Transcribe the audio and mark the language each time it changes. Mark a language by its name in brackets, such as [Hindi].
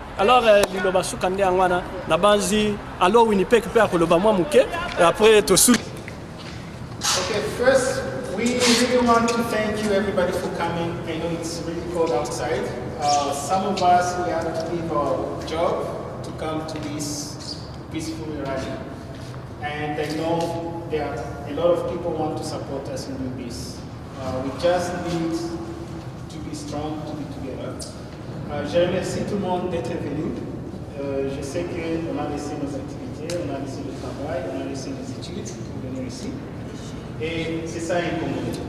[English] Alors, Liloba Soukande Angwana, Nabanzi, alors Winnipeg peut akoloba moi mouké, et après to sou. Okay, first, we really want to thank you everybody for coming. I know it's really cold outside. Some of us, we had to leave our job to come to this peaceful rally. And I know there are a lot of people want to support us in doing this. We just need to be strong, to be together. [French] Je remercie tout le monde d'être venu. Je sais qu'on a laissé nos activités, on a laissé le travail, on a laissé les études pour venir ici. Et c'est ça un Congo.